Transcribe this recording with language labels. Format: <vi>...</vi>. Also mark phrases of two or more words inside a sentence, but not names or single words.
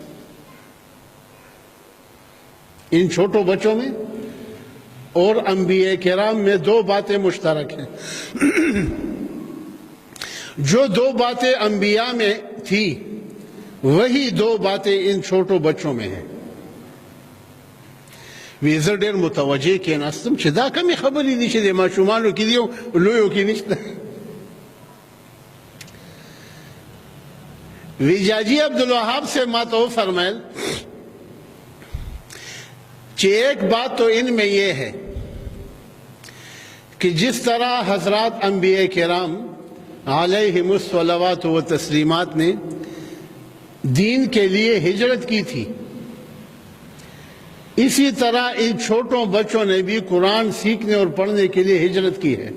<ur>ان چھوٹوں بچوں میں اور انبیاء کرام میں 2 باتیں مشترک ہیں. جو 2 باتیں انبیاء میں تھی وہی 2 باتیں ان چھوٹوں بچوں میں ہیں.</ur> <ps>وی زه ډېر متوجه کېناستم چې دا کمې خبرې دي چې د ماشومانو کې دي او لویو کې نشته.</ps> <ur>وی جاجی عبدالوهاب سے ما تو فرمائل کہ ایک بات تو ان میں یہ ہے کہ جس طرح حضرات انبیاء کرام علیہم الصلوات و تسلیمات نے دین کے لیے ہجرت کی تھی، اسی طرح ان چھوٹوں بچوں نے بھی قرآن سیکھنے اور پڑھنے کے لیے ہجرت کی ہے.</ur>